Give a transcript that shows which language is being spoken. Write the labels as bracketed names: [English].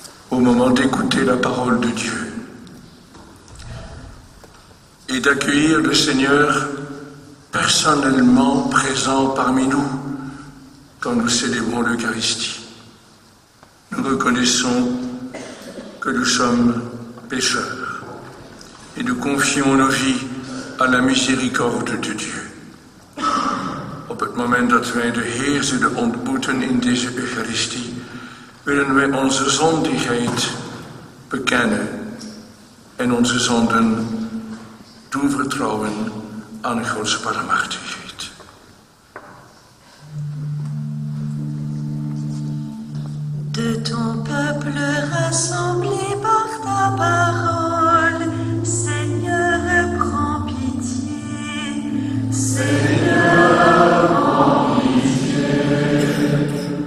[French] Au moment d'écouter la parole de Dieu et d'accueillir le Seigneur personnellement présent parmi nous quand nous célébrons l'Eucharistie, nous reconnaissons que nous sommes pécheurs et nous confions nos vies à la miséricorde de Dieu. [Dutch] Op het moment dat wij de Heer zullen ontmoeten in deze Eucharistie, willen wij onze zondigheid bekennen en onze zonden toevertrouwen aan Gods barmhartigheid. [French] De ton peuple rassemblé par ta parole, Seigneur, prends pitié. Seigneur, prends pitié.